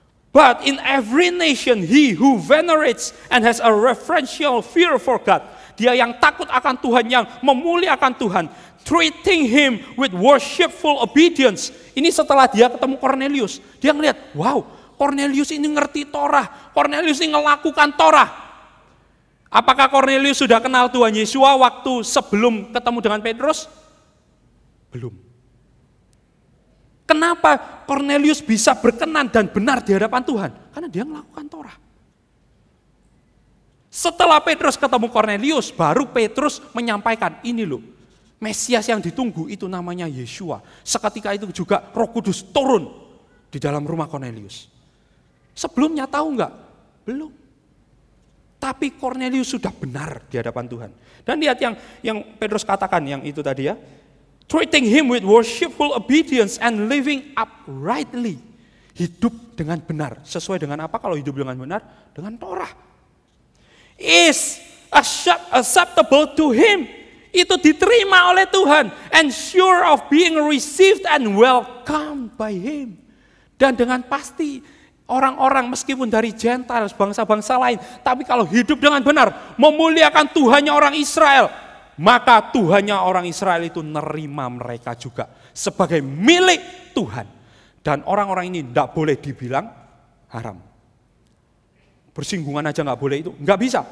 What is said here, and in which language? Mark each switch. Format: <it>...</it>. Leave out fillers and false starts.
<en>But in every nation he who venerates and has a reverential fear for God.</en> <id>Dia yang takut akan Tuhan, yang memuliakan Tuhan.</id> <en>Treating him with worshipful obedience.</en> <id>Ini setelah dia ketemu Cornelius. Dia ngelihat, wow, Cornelius ini ngerti Torah. Cornelius ini ngelakukan Torah. Apakah Cornelius sudah kenal Tuhan Yesus waktu sebelum ketemu dengan Petrus? Belum. Kenapa Cornelius bisa berkenan dan benar di hadapan Tuhan? Karena dia melakukan Torah. Setelah Petrus ketemu Cornelius, baru Petrus menyampaikan, ini loh, Mesias yang ditunggu itu namanya Yeshua. Seketika itu juga Roh Kudus turun di dalam rumah Cornelius. Sebelumnya tahu enggak? Belum. Tapi Cornelius sudah benar di hadapan Tuhan. Dan lihat yang Petrus katakan, yang itu tadi ya.</id> <en>Treating him with worshipful obedience and living uprightly.</en> <id>Hidup dengan benar. Sesuai dengan apa kalau hidup dengan benar? Dengan Torah.</id> <en>Is acceptable to him.</en> <id>Itu diterima oleh Tuhan.</id> <en>And sure of being received and welcomed by him.</en> <id>Dan dengan pasti orang-orang meskipun dari Gentiles, bangsa-bangsa lain. Tapi kalau hidup dengan benar, memuliakan Tuhannya orang Israel, maka Tuhannya orang Israel itu nerima mereka juga sebagai milik Tuhan. Dan orang-orang ini tidak boleh dibilang haram. Bersinggungan aja nggak boleh itu, nggak bisa.</id>